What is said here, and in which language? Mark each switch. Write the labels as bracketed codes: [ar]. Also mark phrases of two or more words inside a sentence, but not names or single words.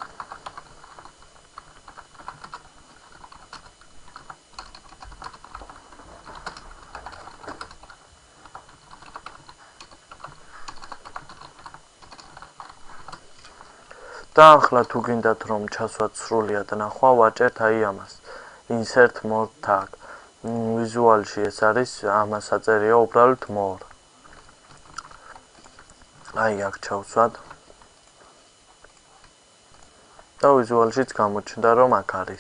[ka] და ახლა თუ გინდათ რომ ჩასვათ სრულად ნახვა, ვაჭერთ აი ამას. [en] Insert more tag. [ka] ვიზუალში ეს არის, ამას აწერია უბრალოდ more. აი აქ ჩავსვათ. და ვიზუალშიც გამოჩნდა რომ აქ არის.